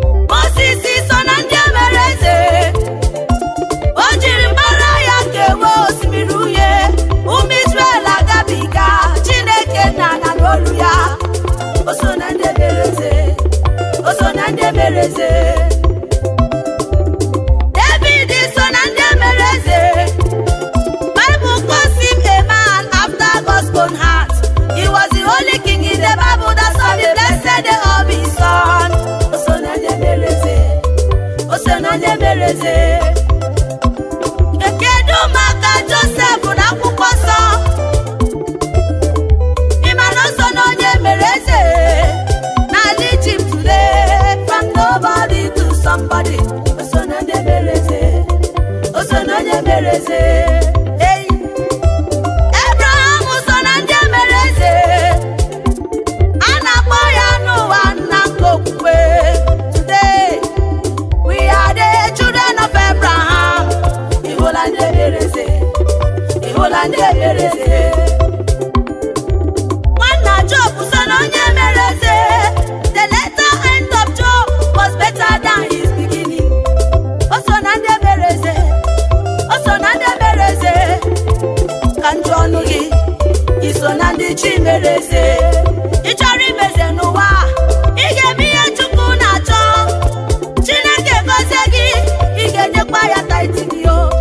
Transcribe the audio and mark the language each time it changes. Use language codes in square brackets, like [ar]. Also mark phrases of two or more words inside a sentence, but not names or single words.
[ig] Moses so na ndị e mere eze. O jiri mbara ya kewe osimiri uhie. Ụmụ Israel agabiga. Chineke nna na n'olu ya. O so na ndị e mere eze. O so na ndị e mere eze. David so na ndị e mere eze. [en] Bible calls him a man after God's own heart. He was the only king in the Bible that saw the blessed day of his son. [ig] O so na ndị e mere eze. O so na ndị e mere eze. Kedu maka Joseph na akwụkwọ nsọ? Ị ma na o so na onye mere eze n'ala Egypt today, [en] from nobody to somebody. [ig] O so na ndị e mere eze. O so na onye mere eze. Hey. Abraham so na ndị e mere eze. A na-akpọ ya n'ụwa nna nke okwukwe. [en] Today, we are the children of Abraham. [ig] Ị hụla ndị e mere eze. Ị hụla ndị e mere eze. Nwanna Job so na onye mere eze. [en] The latter end of Job was better than his beginning. [ig] O so na ndị e mere eze. O so na ndị e mere eze. Ka m jụọ ọnụ gị, ị so na ndị chi mere eze? Ị chọrọ ime eze n'ụwa, ị ga-eme ihe Chukwu na-achọ. Chineke gozie gị, ị ga-enyekwa ya tithe gị o.